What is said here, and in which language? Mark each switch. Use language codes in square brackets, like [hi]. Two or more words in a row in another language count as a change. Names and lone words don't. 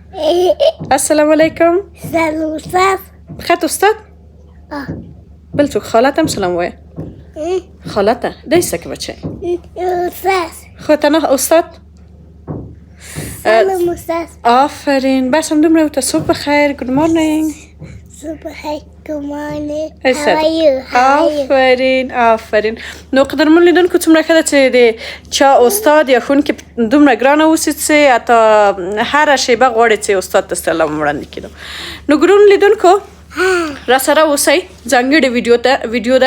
[ar] السلام علیکم. [ps] سلام استاد. خط استاد؟ بل څوک خالت هم سلام وایه. خالت ته دای څه که بچه؟ استاد. خو ته نه استاد؟ سلام استاد. آفرین. بس هم دومره ورته صبح بخیر. [en] Good morning. [ps] صبح بخیر. [en] Good morning. How are you? [ps] آفرین. نو قدرمن لیدونکو څومره ښه ده چې د چا استاد یا ښوونکي دومره ګرانه اوسي چې حتی هره شیبه غواړي چې استاد ته سلام وړاندې کړو. نو ګرانو لیدونکو را سره اوسئ. ځانګړې ویډیو ده.